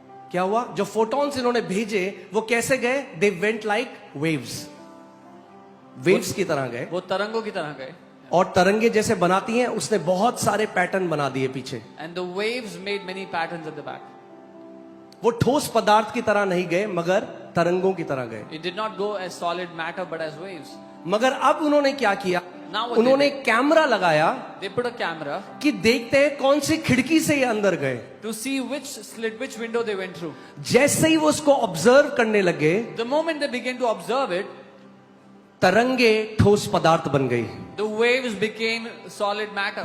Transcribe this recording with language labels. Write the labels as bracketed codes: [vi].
[hi] क्या हुआ, जो फोटॉन्स इन्होंने भेजे वो कैसे गए, [en] they went like waves [hi] की तरह गए, वो तरंगों की तरह गए। और तरंगे जैसे बनाती हैं, उसने बहुत सारे पैटर्न बना दिए पीछे। [en] And the waves made many patterns at the back. [hi] वो ठोस पदार्थ की तरह नहीं गए, मगर तरंगों की तरह गए। [en] It did not go as solid matter but as waves. [hi] मगर अब उन्होंने क्या किया, [en] Now what [hi] उन्होंने [en] they [hi] कैमरा लगाया [en] They put a camera [hi] कि देखते हैं कौन सी खिड़की से ये अंदर गए। [en] to see which slit, which window they went through. [hi] जैसे ही वो उसको ऑब्जर्व करने लगे, [en] The moment they began to observe it, [hi] तरंगे ठोस पदार्थ बन गई। [en] the waves became solid matter.